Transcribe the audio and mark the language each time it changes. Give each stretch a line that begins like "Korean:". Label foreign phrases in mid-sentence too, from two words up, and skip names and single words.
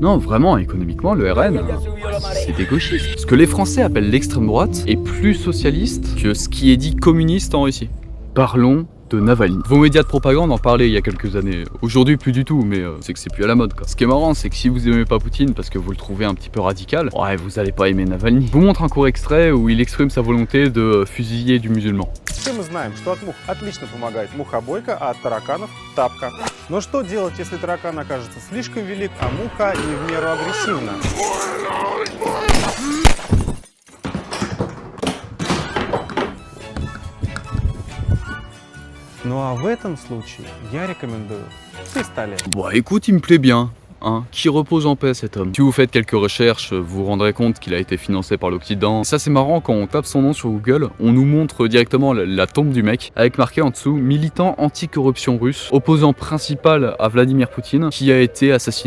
French: Non, vraiment, économiquement, le RN, c'est des gauchistes. Ce que les Français appellent l'extrême droite est plus socialiste que ce qui est dit communiste en Russie. Parlons de Navalny. Vos médias de propagande en parlaient il y a quelques années. Aujourd'hui, plus du tout, mais c'est que c'est plus à la mode, quoi. Ce qui est marrant, c'est que si vous aimez pas Poutine parce que vous le trouvez un petit peu radical, ouais, vous allez pas aimer Navalny. Je vous montre un court extrait où il exprime sa volonté de fusiller du musulman.
Russian: Все мы знаем, что от мух отлично помогает мухобойка, а от тараканов – тапка. Но что делать, если таракан окажется слишком велик, а муха не в меру агрессивна? Ну а в этом случае я рекомендую пистолет.
French: Bah écoute, il me plaît bien. Hein, qui repose en paix cet homme. Si vous faites quelques recherches, vous vous rendrez compte qu'il a été financé par l'Occident. Ça c'est marrant, quand on tape son nom sur Google, on nous montre directement la tombe du mec, avec marqué en dessous « Militant anti-corruption russe, opposant principal à Vladimir Poutine, qui a été assassiné ».